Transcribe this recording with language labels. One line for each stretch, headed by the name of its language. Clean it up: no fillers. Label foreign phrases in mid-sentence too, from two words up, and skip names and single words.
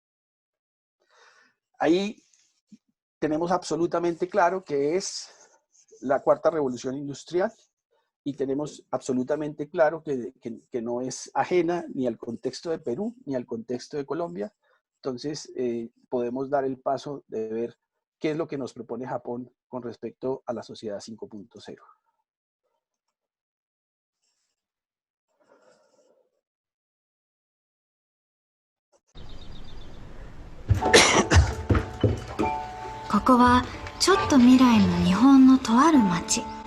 Spanish: Ahí tenemos absolutamente claro que es la cuarta revolución industrial, y tenemos absolutamente claro que no es ajena ni al contexto de Perú ni al contexto de Colombia. Entonces podemos dar el paso de ver qué es lo que nos propone Japón con respecto a la sociedad 5.0.
Japanese: ここはちょっと未来の日本のとある町。